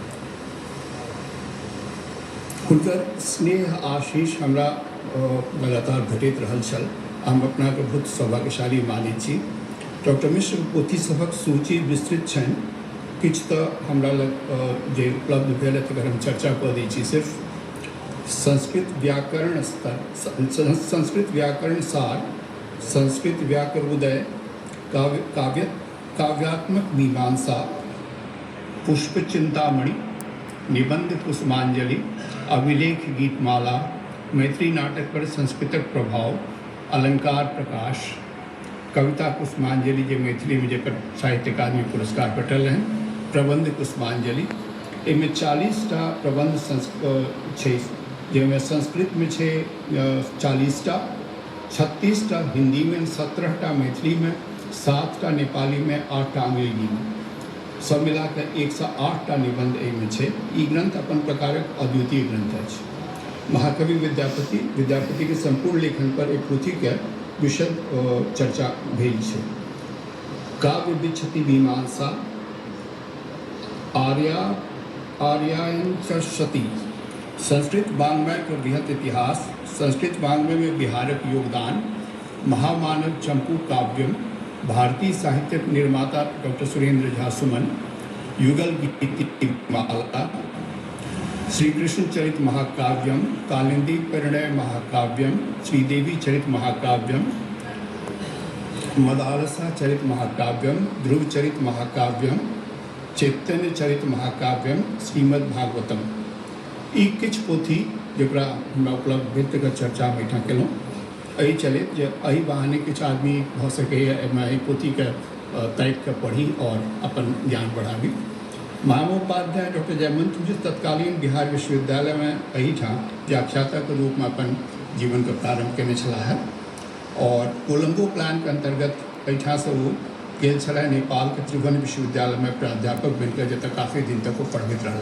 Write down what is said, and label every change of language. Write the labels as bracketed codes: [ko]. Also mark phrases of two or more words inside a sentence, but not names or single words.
[mai] हुनकर स्नेह आशीष हमरा लगातार भेटैत रहल छल। हम अपना के बहुत सौभाग्यशाली मानैत छी। डॉक्टर मिश्र पोथी सभक सूची विस्तृत छनि। किछु तऽ हमरा लग जे उपलब्ध भेल तकर हम चर्चा कऽ दै छी। सिर्फ संस्कृत व्याकरण स्तर, संस्कृत व्याकरण सार, संस्कृत व्याकरणोदय, काव्यात्मक मीमांसा, पुष्प चिंतामणि, निबंध पुष्पांजलि, अभिलेख गीतमाला, मैत्री नाटक पर संस्कृतक प्रभाव, अलंकार प्रकाश, कविता पुष्पांजलि जे मैथिली में जकर साहित्य अकादमी पुरस्कार भेटल है, प्रबंध पुष्पांजलि। एहिमे 40टा प्रबंध छै, जाहिमे संस्कृत में छै 40टा, 36टा हिंदी में, 17टा मैथिली में, 7टा नेपाली में, 8टा अंग्रेजी में, सब मिला के 108टा निबंध एहिमे छै। ई ग्रंथ अपन प्रकारक अद्वितीय ग्रंथ अछि। महाकवि विद्यापति के संपूर्ण लेखन पर एक पोथी के विशद चर्चा भेल छै। काव्य विच्छति मीमांसा, आर्यायन सती, संस्कृत वाङ्मय के बृहत इतिहास, संस्कृत वाङ्मय में बिहारक योगदान, महामानव चंपू काव्यम, भारतीय साहित्यक निर्माता डॉक्टर सुरेंद्र झा सुमन, युगल गीतमाला, श्री कृष्ण चरित महाकाव्यम, कालिंदी परिणय महाकाव्यम, श्रीदेवी चरित महाकाव्यम, मदालसा चरित महाकाव्यम, ध्रुव चरित महाकाव्यम, चैतन्य चरित महाकाव्यम, श्रीमद् भागवतम। ई किछु पोथी जकरा हमरा उपलब्ध भेल तकर चर्चा हम एहिठाम केलहुँ। एहि चलैत जे एहि बहाने किछु आदमी भऽ सकैए एहि पोथीके ताकि कऽ पढ़ी और अपन ज्ञान बढ़ाबी। महामहोपाध्याय डॉक्टर जयवंत मिश्र तत्कालीन बिहार विश्वविद्यालय में एहिठाम व्याख्याता के रूप में अपन जीवन का प्रारंभ केने छलाह और कोलंबो प्लान के अंतर्गत एहिठाम से वो गेल छलाह नेपाल के त्रिभुवन विश्वविद्यालय में प्राध्यापक बनकर जतऽ काफ़ी दिन तक वो पढ़बैत रहला।